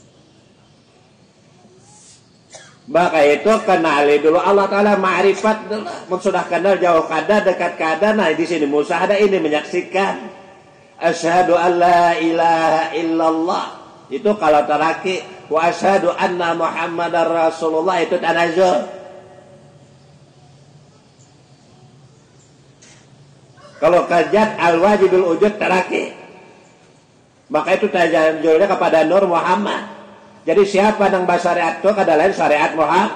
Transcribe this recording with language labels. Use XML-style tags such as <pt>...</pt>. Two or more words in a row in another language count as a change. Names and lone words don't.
<bjn>Maka itu kenali dulu Allah Ta'ala, ma'rifat dulu. Sudah kenal jauh kada, dekat kada. Nah di sini musyahadah ini menyaksikan.</bjn> <ar>أشهد أن لا إله إلا الله.</ar> <bjn>Itu kalau teraki.</bjn> <ar>وأشهد أن محمدا رسول الله,</ar> <bjn>itu tanazul. Kalau kajat</bjn> <ar>الواجب الوجود</ar> <bjn>teraki. Maka itu tanazulnya kepada Nur Muhammad. Jadi siapa yang syariat itu kada lain syariat Muhammad.</bjn>